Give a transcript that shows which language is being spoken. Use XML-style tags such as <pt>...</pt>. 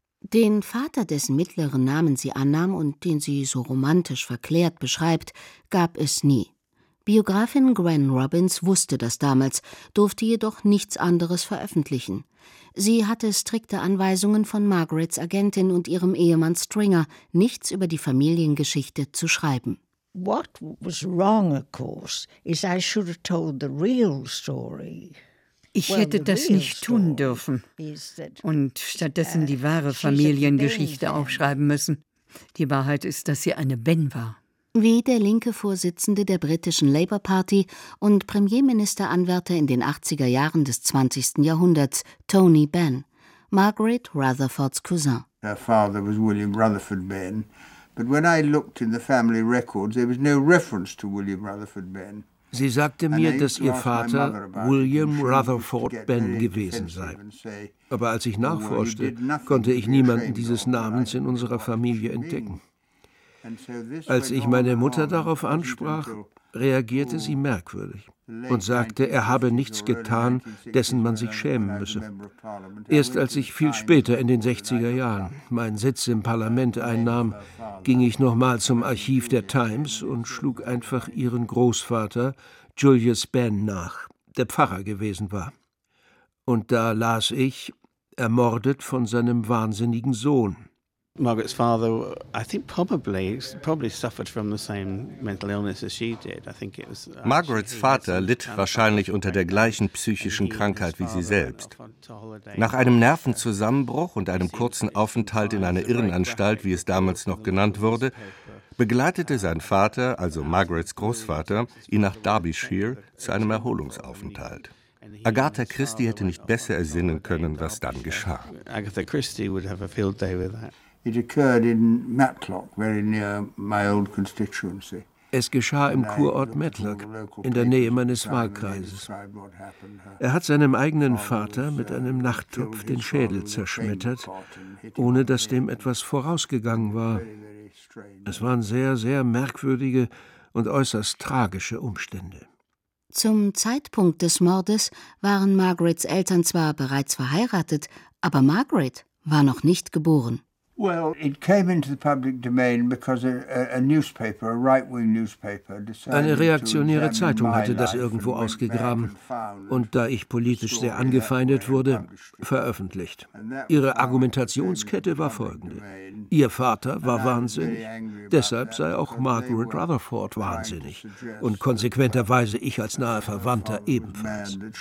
<de>Den Vater, dessen mittleren Namen sie annahm und den sie so romantisch verklärt beschreibt, gab es nie. Biografin Gran Robbins wusste das damals, durfte jedoch nichts anderes veröffentlichen. Sie hatte strikte Anweisungen von Margarets Agentin und ihrem Ehemann Stringer, nichts über die Familiengeschichte zu schreiben.</de> <en>What was wrong, of course, is I should have told the real story.</en> <de>Ich hätte das nicht tun dürfen und stattdessen die wahre Familiengeschichte aufschreiben müssen. Die Wahrheit ist, dass sie eine Ben war. Wie der linke Vorsitzende der britischen Labour Party und Premierministeranwärter in den 80er Jahren des 20. Jahrhunderts, Tony Benn, Margaret Rutherfords Cousin.</de> <en>Her father was William Rutherford Benn, but when I looked in the family records, there was no reference to William Rutherford Benn.</en> <de>Sie sagte mir, dass ihr Vater William Rutherford Benn gewesen sei. Aber als ich nachforschte, konnte ich niemanden dieses Namens in unserer Familie entdecken. Als ich meine Mutter darauf ansprach, reagierte sie merkwürdig und sagte, er habe nichts getan, dessen man sich schämen müsse. Erst als ich viel später in den 60er Jahren meinen Sitz im Parlament einnahm, ging ich nochmal zum Archiv der Times und schlug einfach ihren Großvater Julius Benn nach, der Pfarrer gewesen war. Und da las ich, ermordet von seinem wahnsinnigen Sohn.</de> <en>Margaret's father, I think probably suffered from the same mental illness as she did. I think it was.</en> <de>Margaret's Vater litt wahrscheinlich unter der gleichen psychischen Krankheit wie sie selbst. Nach einem Nervenzusammenbruch und einem kurzen Aufenthalt in einer Irrenanstalt, wie es damals noch genannt wurde, begleitete sein Vater, also Margaret's Großvater, ihn nach Derbyshire zu einem Erholungsaufenthalt. Agatha Christie hätte nicht besser ersinnen können, was dann geschah.</de> <en>Agatha Christie would have a field day with that. It occurred in Matlock, very near my old constituency.</en> <de>Es geschah im Kurort Matlock, in der Nähe meines Wahlkreises. Er hat seinem eigenen Vater mit einem Nachttopf den Schädel zerschmettert, ohne dass dem etwas vorausgegangen war. Es waren sehr, sehr merkwürdige und äußerst tragische Umstände. Zum Zeitpunkt des Mordes waren Margarets Eltern zwar bereits verheiratet, aber Margaret war noch nicht geboren.</de> <en>Well, it came into the public domain because a newspaper, a right-wing newspaper, decided.</en> <de>Eine reaktionäre Zeitung hatte das irgendwo ausgegraben und da ich politisch sehr angefeindet wurde, veröffentlicht. Ihre Argumentationskette war folgende: Ihr Vater war wahnsinnig, deshalb sei auch Margaret Rutherford wahnsinnig und konsequenterweise ich als naher Verwandter ebenfalls.</de>